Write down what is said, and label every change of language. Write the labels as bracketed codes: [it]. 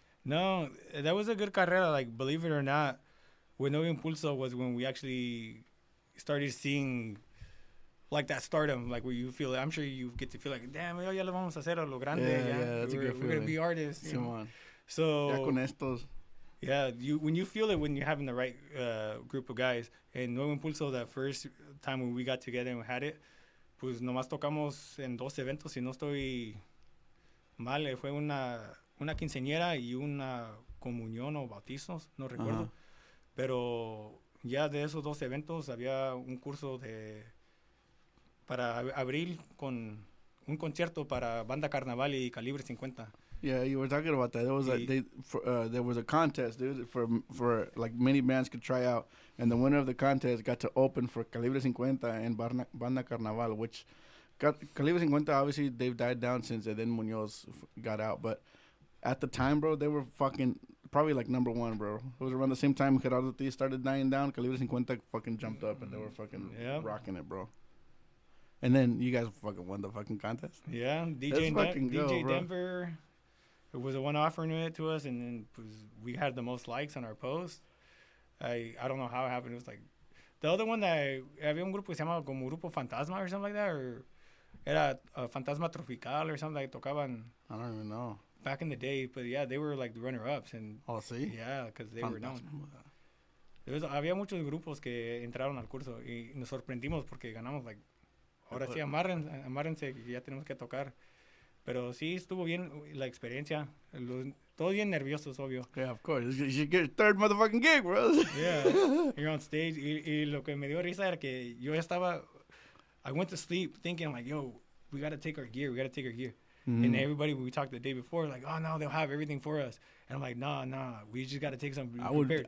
[en] No, that was a good carrera. Like, believe it or not, with Nuevo Impulso was when we actually started seeing like that stardom, like where you feel, I'm sure you get to feel like, damn, [es] ya lo vamos a hacer a lo grande. [en] Yeah, that's a good feeling. We're going to be artists. You know? So, [es] ya con estos. [en] Yeah, when you feel it when you're having the right group of guys. And Nuevo Impulso, that first time when we got together and we had it, [es] pues nomás tocamos en 2 eventos, si no estoy mal, fue una quinceañera y una comunión o bautizos, no recuerdo. Pero ya de esos 2 eventos había un curso de para abrir con un concierto para Banda Carnaval y Calibre 50. [en] Yeah, you were talking about that. There was there was a contest, dude, for like many bands could try out, and the winner of the contest got to open for Calibre 50 and Banda Carnaval, which got Calibre 50. Obviously, they've died down since, and then Munoz got out. But at the time, bro, they were fucking probably like number one, bro. It was around the same time Gerardo T started dying down. Calibre 50 fucking jumped up, and they were fucking rocking it, bro. And then you guys fucking won the fucking contest. Yeah, DJ Denver. It was the one offering it to us, and then we had the most likes on our post. I don't know how it happened. It was like the other one that [es] había un grupo que se llamaba como Grupo Fantasma [en] or something like that, or [es] era Fantasma Tropical [en] or something like tocaban. I don't even know. Back in the day, but yeah, they were like the runner-ups. And [es] oh, sí? [en] Yeah, because they were known. [es] Había muchos grupos que entraron al curso y nos sorprendimos porque ganamos, like, ahora sí, amárrense, que ya tenemos que tocar. Pero sí estuvo bien la experiencia. Todos bien nerviosos, obvio. [en] Yeah, of course. You should get your third motherfucking gig, bro. Yeah, you're on stage. [es] Y lo que me dio risa era que yo estaba... [en] I went to sleep thinking, like, yo, we got to take our gear. Mm-hmm. And everybody, we talked the day before, like, oh, no, they'll have everything for us. And I'm like, nah, we just got to take something prepared.